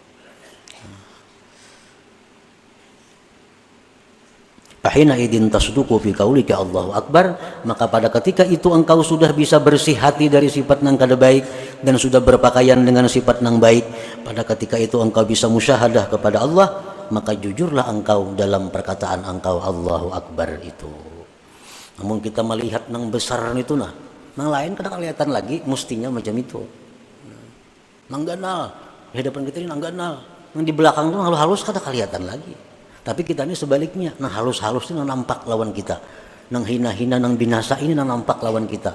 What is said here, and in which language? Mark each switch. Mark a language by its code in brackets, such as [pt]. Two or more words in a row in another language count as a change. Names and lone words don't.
[ar] Fahina idin tasduqu fi qaulika Allahu Akbar, [id] maka pada ketika itu engkau sudah bisa bersih hati dari sifat nang kada baik dan sudah berpakaian dengan sifat nang baik, pada ketika itu engkau bisa musyahadah kepada Allah, maka jujurlah engkau dalam perkataan engkau [ar] Allahu Akbar [id] itu. [bjn] Namun kita melihat nang besar itu nang lain kada kelihatan lagi, mestinya macam itu. Nang ganal, di hadapan kita ini nang ganal, nang di belakang itu halus-halus kada kelihatan lagi. Tapi kita ini sebaliknya, nang halus-halus ini nang nampak lawan kita, nang hina-hina, nang binasa ini nang nampak lawan kita.